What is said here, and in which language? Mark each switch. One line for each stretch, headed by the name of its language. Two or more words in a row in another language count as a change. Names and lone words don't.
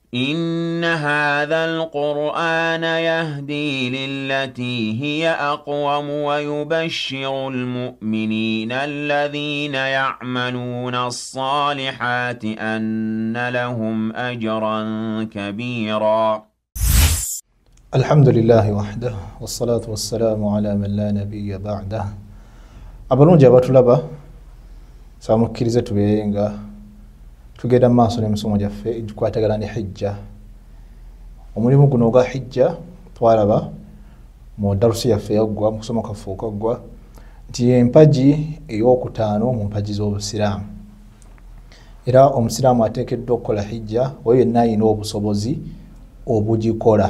Arabic: إن هذا القرآن يهدي للتي هي أقوم ويبشر المؤمنين الذين يعملون الصالحات أن لهم أجرا كبيرا. الحمد لله وحده والصلاة والسلام على من لا نبي بعده.
Ganda: abalungi abatulaba samukkirize tubeerenga tugenda maaso n'emisomo gyaffe egikwatagana ne hijja. Omulimu guno ogwa hijja twalaba mu darusi yaffe yaggwa mu kusoma kaffe okaggwa nti empagi ey'okutaano mu mpagi z'obusiraamu, era omusiraamu ateekeddwa okukola hijja oyo yenna alina obusobozi obugikola.